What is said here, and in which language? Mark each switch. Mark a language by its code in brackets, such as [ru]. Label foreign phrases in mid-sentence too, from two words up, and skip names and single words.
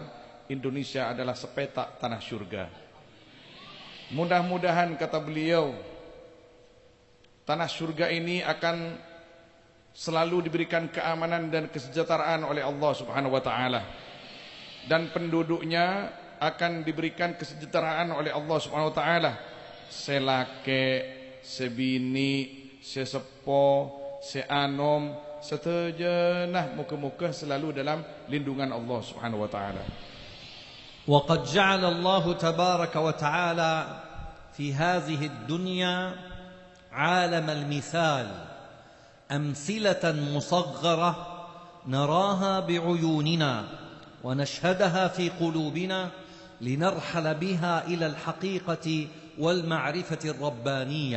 [id] Indonesia adalah sepetak tanah surga. Mudah-mudahan, kata beliau, tanah surga ini akan selalu diberikan keamanan dan kesejahteraan oleh Allah Subhanahu wa taala, dan penduduknya akan diberikan kesejahteraan oleh Allah Subhanahu wa taala. [sas] Selake, sebini, sesepo, seanom, setejenah muka-muka selalu dalam lindungan Allah Subhanahu wa taala. [ar] وقد جعل الله تبارك وتعالى في هذه الدنيا عالم المثال، أمثلة مصغرة نراها بعيوننا ونشهدها في قلوبنا لنرحل بها إلى الحقيقة والمعرفة الربانية.